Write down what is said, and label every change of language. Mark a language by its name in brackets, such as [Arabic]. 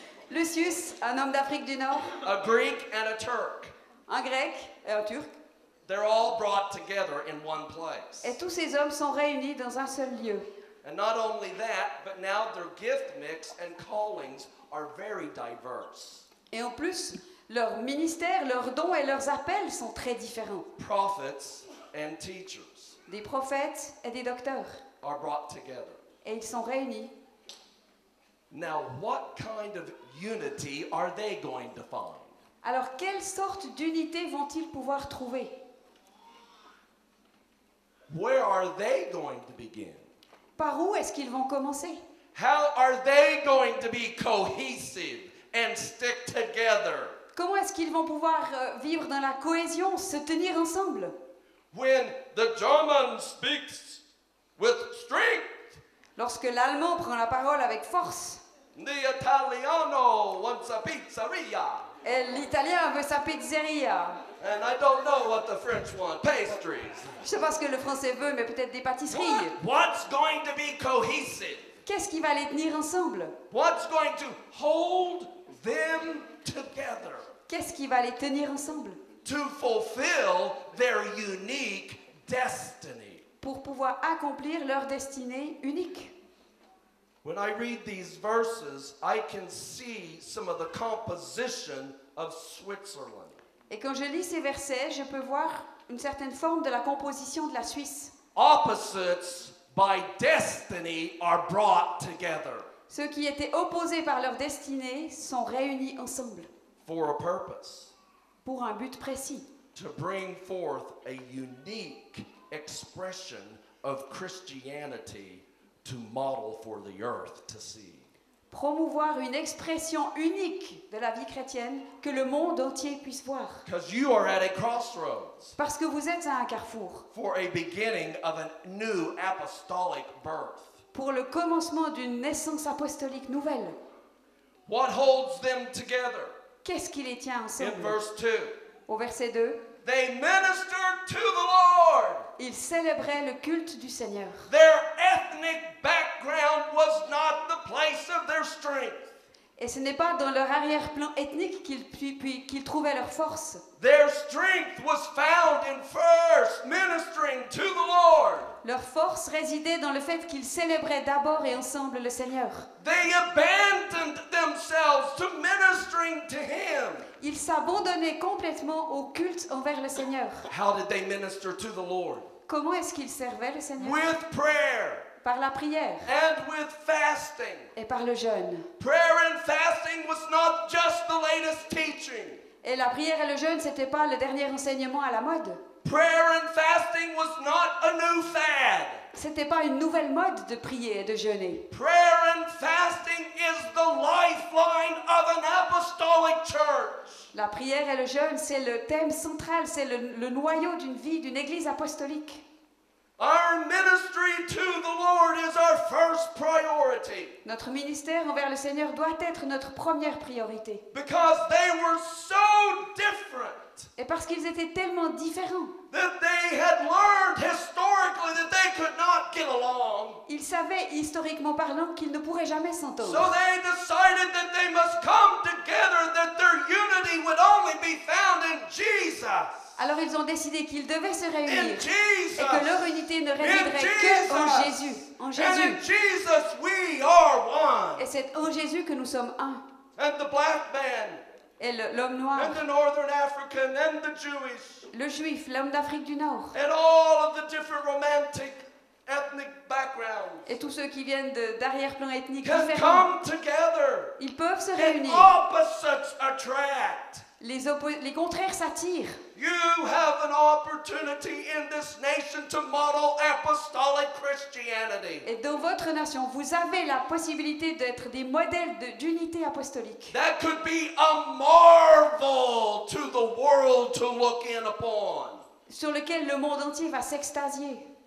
[French] Lucius, un homme d'Afrique du Nord, [English] a Greek, and a Turk. [French] un Grec et un Turc. [English] They're all brought together in one place. [French] Et tous ces hommes sont réunis dans un seul lieu. [English] And not only that, but now their gift mix and callings are very diverse. [French] Et en plus, leurs ministères, leurs dons et leurs appels sont très différents. [English] Prophets and teachers [French] Des prophètes et des docteurs. [English] are brought together. [French] Et ils sont réunis. [English] Now, what kind of unity are they going to find? [French] Alors, quelle sorte d'unité vont-ils pouvoir trouver? [English] Where are they going to begin? [French] Par où est-ce qu'ils vont commencer? [English] How are they going to be cohesive and stick together [French] Comment est-ce qu'ils vont pouvoir vivre dans la cohésion, se tenir ensemble? [English] when the German speaks with strength? [French] Lorsque l'allemand prend la parole avec force, [English] The Italiano wants a pizzeria. [French] et l'italien veut sa pizzeria. [English] And I don't know what the French want, pastries. [French] Je ne sais pas ce que le français veut, mais peut-être des pâtisseries. [English] What's going to be cohesive? [French] Qu'est-ce qui va les tenir ensemble? [English] What's going to hold them together [French] Qu'est-ce qui va les tenir ensemble? [English] to fulfill their unique destiny? [French] Pour pouvoir accomplir leur destinée unique. [English] When I read these verses, I can see some of the composition of Switzerland. [French] Et quand je lis ces versets, je peux voir une certaine forme de la composition de la Suisse. [English] Opposites by destiny are brought together [French] Ceux qui étaient opposés par leur destinée sont réunis ensemble [English] for a purpose, [French] pour un but précis, [English] to bring forth a unique expression of Christianity to model for the earth to see. [French] promouvoir une expression unique de la vie chrétienne que le monde entier puisse voir. [English] Because you are at a crossroads [French] Parce que vous êtes à un carrefour, [English] for a beginning of a new apostolic birth. [French] pour le commencement d'une naissance apostolique nouvelle. [English] What holds them together? [French] Qu'est-ce qui les tient [English] In [French] ensemble? [English] verse 2, [French] Au verset 2, [English] they ministered to the Lord. [French] ils célébraient le culte du Seigneur. [English] Their ethnic background was not the place of their strength. [French] Et ce n'est pas dans leur arrière-plan ethnique qu'ils trouvaient leur force. [English] Their strength was found in first ministering to the Lord. [French] Leur force résidait dans le fait qu'ils célébraient d'abord et ensemble le Seigneur. [English] They abandoned themselves to ministering to Him. [French] Ils s'abandonnaient complètement au culte envers le Seigneur. [English] How did they minister to the Lord? [French] Comment est-ce qu'ils servaient le Seigneur? [English] With prayer [French] Par la prière [English] and with fasting. [French] et par le jeûne. [English] Prayer and fasting was not just the latest teaching. [French] Et la prière et le jeûne, c'était pas le dernier enseignement à la mode. [English] Prayer and fasting was not a new fad. [French] C'était pas une nouvelle mode de prier et de jeûner. [English] Prayer and fasting is the lifeline of an apostolic church. [French] La prière et le jeûne, c'est le thème central, c'est le noyau d'une vie, d'une église apostolique. [English] Our ministry to the Lord is our first priority. [French] Notre ministère envers le Seigneur doit être notre première priorité. [English] Because they were so different [French] Et parce qu'ils étaient tellement différents, [English] that they had learned historically that they could not get along. [French] ils savaient historiquement parlant qu'ils ne pourraient jamais [English] So [French] s'entendre. [English] they decided that they must come together, that their unity would only be found in Jesus. [French] Alors ils ont décidé qu'ils devaient se [English] In [French] réunir [English] Jesus. [French] et que leur unité ne résiderait que en Jésus. En [English] And in [French] Jésus. [English] Jesus we are one. [French] Et c'est en Jésus que nous sommes un. [English] And the black man, [French] Et l'homme noir, [English] and the Northern African, and the Jewish, [French] le juif, l'homme d'Afrique du Nord, [English] and all of the different romantic ethnic backgrounds [French] et tous ceux qui viennent d'arrière-plans ethniques [English] can [French] différents, [English] come together. [French] ils peuvent se [English] And [French] réunir. [English] opposites attract. [French] Les contraires s'attirent. [English] You have an opportunity in this nation to model apostolic Christianity. [French] Et dans votre nation, vous avez la possibilité d'être des modèles d'unité apostolique. [English] That could be a marvel to the world to look in upon. [French] Sur lequel le monde entier va s'extasier.